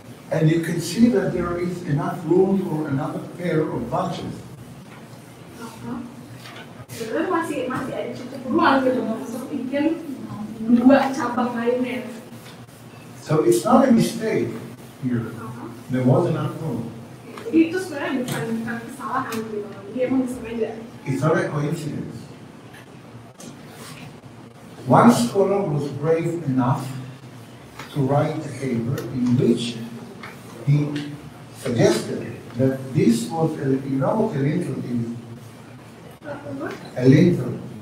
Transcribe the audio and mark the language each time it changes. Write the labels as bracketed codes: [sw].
[en] And you can see that there is enough room for another pair of bunches. [id] Sebenarnya masih ada cukup ruang gitu untuk bikin 2 cabang lainnya. [en] So it's not a mistake here. There was enough room. [id] Jadi itu sebenarnya bukan kesalahan gitu. Dia emang disengaja. [en] It's not a coincidence. One scholar was brave enough to write a paper in which he suggested that this was a lintel is. A lintel.